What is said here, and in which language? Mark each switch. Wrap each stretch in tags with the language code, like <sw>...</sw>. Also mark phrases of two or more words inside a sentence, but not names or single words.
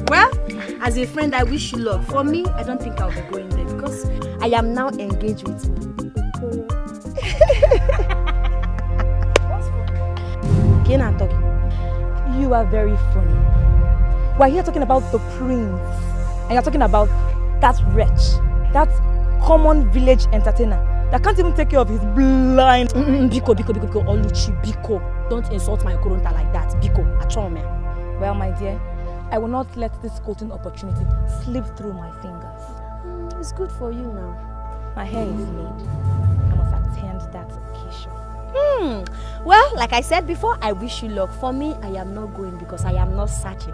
<en>Well, as a friend, I wish you luck. For me, I don't think I'll be going there because I am now engaged with my What's funny? Again, I'm talking. You are very funny. We're here talking about the prince. And you're talking about that wretch, that common village entertainer that can't even take care of his blind.</en> <ig>Biko, Oluchi, Biko.</ig> <en>Don't insult my Koronta like that.</en> <ig>Biko, Achome.</ig> <en>Well, my dear, I will not let this golden opportunity slip through my fingers. It's good for you now. My hair is made. I must attend that occasion. Well, like I said before, I wish you luck. For me, I am not going because I am not searching.</en>